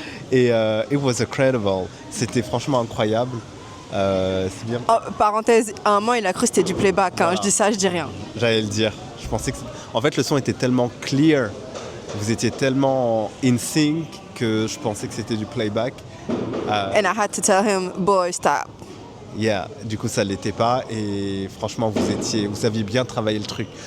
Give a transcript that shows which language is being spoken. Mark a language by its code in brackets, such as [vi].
[en] Et it was incredible. [fr] C'était franchement incroyable. C'est bien. Oh, parenthèse, à un moment il a cru que c'était du playback. Hein. Voilà. Je dis ça, je dis rien. J'allais le dire. Je pensais que en fait le son était tellement clear, vous étiez tellement [en] in sync [fr] que je pensais que c'était du playback. [en] And I had to tell him, boy, stop. [fr] Yeah, du coup ça l'était pas et franchement vous aviez bien travaillé le truc.